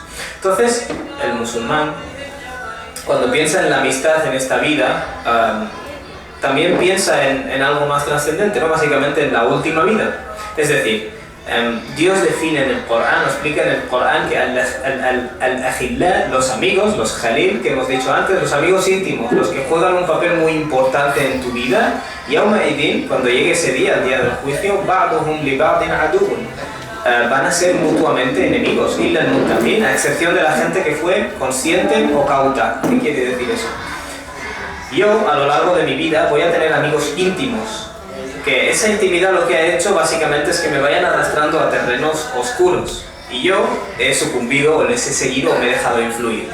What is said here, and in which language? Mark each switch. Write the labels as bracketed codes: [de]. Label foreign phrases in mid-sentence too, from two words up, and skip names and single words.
[es] Entonces, el musulmán, cuando piensa en la amistad en esta vida, también piensa en algo más trascendente, ¿no? Básicamente en la última vida. Es decir, Dios define en el Corán, nos explica en el Corán que al-ajillá, los amigos, los jalil que hemos dicho antes, los amigos íntimos, los que juegan un papel muy importante en tu vida, [ar] يومئذ, [es] cuando llegue ese día, el día del juicio, [ar] بعضهم لبعض عدو, [es] van a ser mutuamente enemigos, [ar] إلا المتقين, [es] a excepción de la gente que fue consciente o cauta. ¿Qué quiere decir eso? Yo, a lo largo de mi vida, voy a tener amigos íntimos, que esa intimidad lo que ha hecho básicamente es que me vayan arrastrando a terrenos oscuros y yo he sucumbido o les he seguido o me he dejado influir.